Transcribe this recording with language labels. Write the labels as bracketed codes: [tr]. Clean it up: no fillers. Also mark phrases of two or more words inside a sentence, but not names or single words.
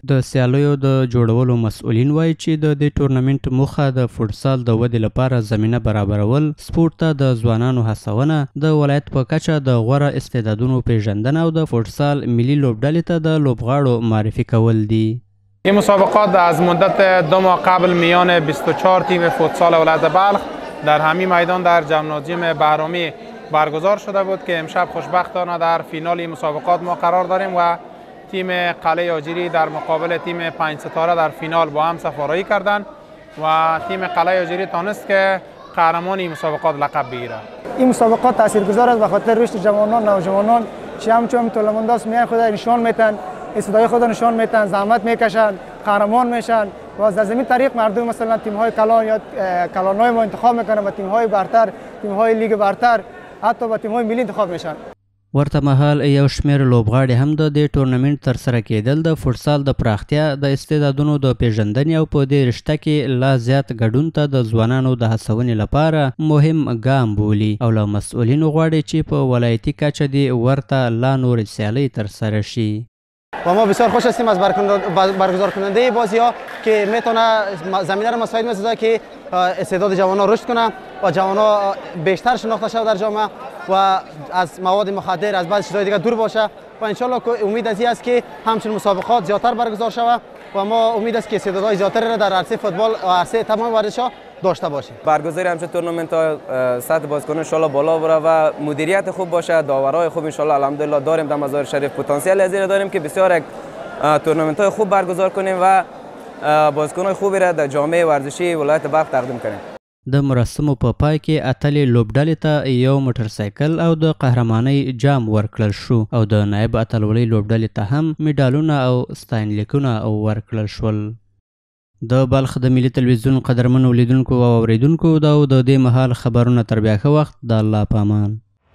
[ps] د سیالیو د جوړولو مسؤلین وایي چې د دې ټورنمنټ موخه د فوټسال د ودې لپاره زمینه برابرول، سپورت ته د ځوانانو هڅونه، د ولایت په کچه د غوره استعدادونو پیژندنه او د فوټسال ملي لوبډلې ته د لوبغاړو معرفی کول دي. [fa] این مسابقات از مدت 2 ماه قبل میان 24 تیم فوتسال ولایت بلخ در همین میدان در جمنازیوم بهرامی برگزار شده بود که امشب خوشبختانه در فینال این مسابقات ما قرار داریم و تیم قلعه آجری در مقابل تیم 5 ستاره در فینال با هم سفارایی کردند و تیم قلعه آجری تانست که قهرمان این مسابقات لقب بگیرد. این مسابقات تاثیرگذار است به خاطر رشد جوانان، نوجوانان که همچون طولمنداست میان خود نشان میتن، استعداد خود نشان میتن، زحمت میکشن، قهرمان میشن و از زمین طریق مردم مثلا تیم های کلان یا کلانای ما انتخاب میکنن و تیم های برتر، تیم های لیگ برتر، حتی با تیم های ملی انتخاب میشن. [ps] ورته مهال یو شمېر لوبغاړي هم د دې ټورنمنټ ترسره کېدل د فوټسال د پراختیا، د استعدادونو د پیژندنې او په دې رشته کې لا زیات ګډون ته د ځوانانو د هڅونې لپاره مهم ګام بولي او له مسؤلینو غواړي چې په ولایتي کچه دې ورته لا نورې سیالۍ ترسره شي. [fa] و ما بسیار خوش هستیم از برگزار کننده بازی ها که میتونه زمینه رو مساعد میسازه که استعداد جوان ها رشد کنه و جوان ها بیشتر شناخته شود در جامعه و از مواد مخدر، از بعض چیزهای دیگه دور باشه و انشالله امید از این است که همچنین مسابقات زیادتر برگزار شود و ما امید است که استعدادهای زیادتری را در عرصه فوتبال و عرصه تمام ورزش ها داشته باشیم. برگزاری همچنین تورنمنت ها سطح بازیکنان [ar] ان شاء الله [fa] بالا بره و مدیریت خوب باشه، داورای خوب [ar] ان شاء الله الحمدلله [fa] داریم در مزار شریف، پتانسیل از این داریم که بسیار یک تورنمنت های خوب برگزار کنیم و بازیکنان خوبی را در جامعه ورزشی ولایت بلخ تقدیم کنیم. [ps] د مراسمو په پای کې اتلې لوبډلې ته یو موټرسایکل او د قهرمانۍ جام ورکړل شو او د نایب اتلولۍ لوبډلې ته هم میډالونه او ستاینلیکونه ورکړل شول. د بلخ د ملي تلویزیون قدرمنو لیدونکو او اوریدونکو دا د دې مهال خبرونه تر بیا ښه وخت د الله په امان.